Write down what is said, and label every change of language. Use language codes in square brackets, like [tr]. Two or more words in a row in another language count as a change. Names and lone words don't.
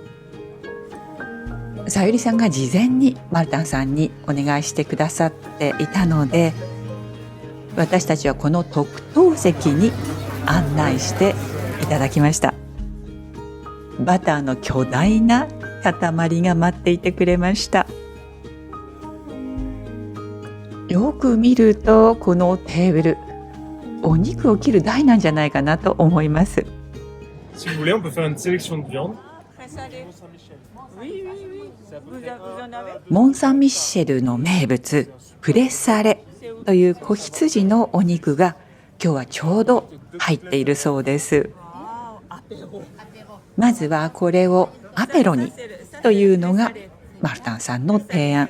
[ja] さゆりさんが事前にマルタンさんにお願いしてくださっていたので、私たちはこの特等席に案内していただきました。バターの巨大な塊が待っていてくれました。よく見るとこのテーブル、お肉を切る台なんじゃないかなと思います。 [fr] Si vous voulez, on peut faire une sélection de viande. [ja] モン・サン・ミッシェルの名物プレッサレという子羊のお肉が今日はちょうど入っているそうです。まずはこれをアペロにというのがマルタンさんの提案。